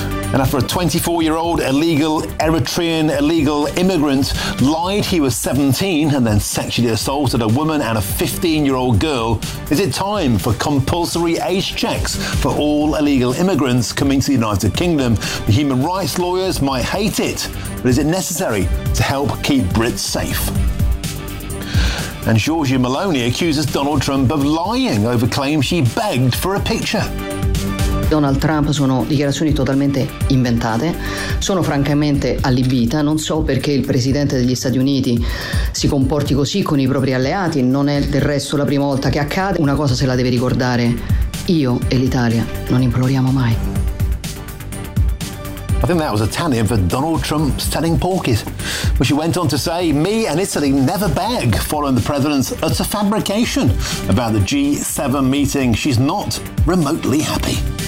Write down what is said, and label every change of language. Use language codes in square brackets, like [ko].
[en] And after a 24-year-old Eritrean illegal immigrant lied he was 17 and then sexually assaulted a woman and a 15-year-old girl, is it time for compulsory age checks for all illegal immigrants coming to the United Kingdom? The human rights lawyers might hate it, but is it necessary to help keep Brits safe? And Giorgia Meloni accuses Donald Trump of lying over claims she begged for a picture. [it] Donald Trump sono dichiarazioni totalmente inventate. Sono francamente allibita. Non so perché il presidente degli Stati Uniti si comporti così con i propri alleati. Non è del resto la prima volta che accade. Una cosa se la deve ricordare io e l'Italia. Non imploriamo mai. [en] I think that was a tannin for Donald Trump's telling porkies. But she went on to say, me and Italy never beg, following the president's utter fabrication about the G7 meeting. She's not remotely happy.